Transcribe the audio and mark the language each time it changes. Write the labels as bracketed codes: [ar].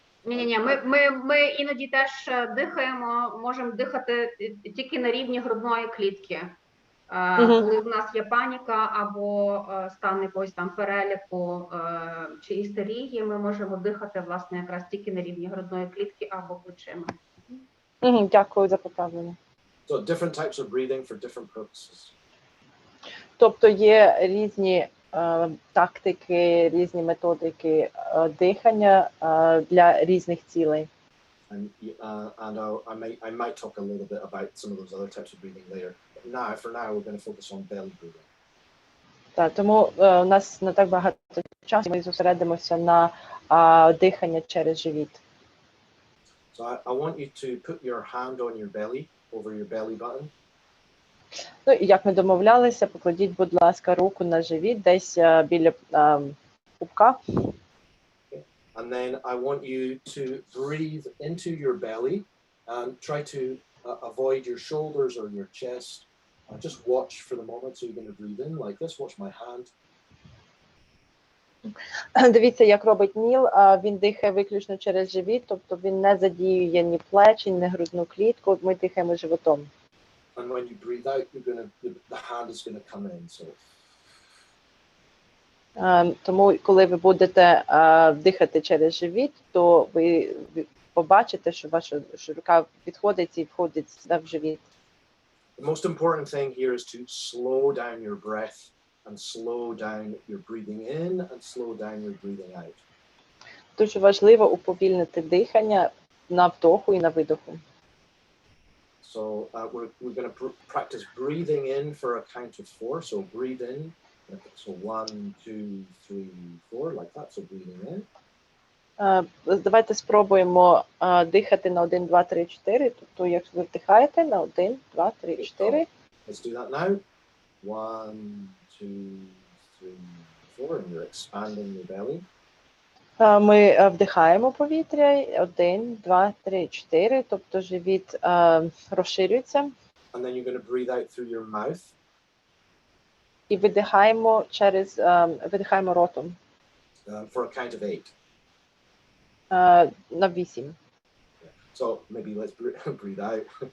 [uk] Ні, ми іноді теж дихаємо, можемо дихати тільки на рівні грудної клітки. Коли в нас є паніка або стан якогось там переляку чи істерії, ми можемо дихати, власне, якраз тільки на рівні грудної клітки або плечима. Дякую за поправлення. [en] So different types of breathing for different purposes. [uk] Тобто є різні тактики, різні методики дихання для різних цілей. [en] And I might talk a little bit about some of those other types of breathing later. But for now, we're going to focus on belly breathing. [uk] Так, тому у нас не так багато часу, ми зосередимося на дихання через живіт. [en] So I want you to put your hand on your belly, over your belly button. [uk] Ну, і як ми домовлялися, покладіть, будь ласка, руку на живіт, десь біля пупка. [en] And then I want you to breathe into your belly and try to avoid your shoulders or your chest. Just watch for the moment. So you're going to breathe in like this. Watch my hand. [uk] Дивіться, як робить Ніл. Він дихає виключно через живіт, тобто він не задіює ні плечі, ні грудну клітку. Ми дихаємо животом. [en] And when you breathe out, the hand is going to come in. So. [uk] Тому, коли ви будете дихати через живіт, то ви побачите, що ваша рука підходить і входить в живіт. [en] The most important thing here is to slow down your breath and slow down your breathing in and slow down your breathing out. [uk] Дуже важливо уповільнити дихання на вдоху і на видоху. [en] So we're going to practice breathing in for a count of 4. So breathe in. So 1, 2, 3, 4, like that. So breathing in. [uk] Давайте спробуємо дихати на 1, 2, 3, 4. Тобто, якщо ви вдихаєте на 1, 2, 3, 4. [en] Let's do that now. 1, 2, 3, 4, and you're expanding your belly. [uk] Ми вдихаємо повітря. 1, 2, 3, 4. Тобто живіт розширюється. [en] And then you're going to breathe out through your mouth. [uk] І видихаємо видихаємо ротом. [en] For a count of 8. [uk] На 8. [en] So maybe let's breathe out.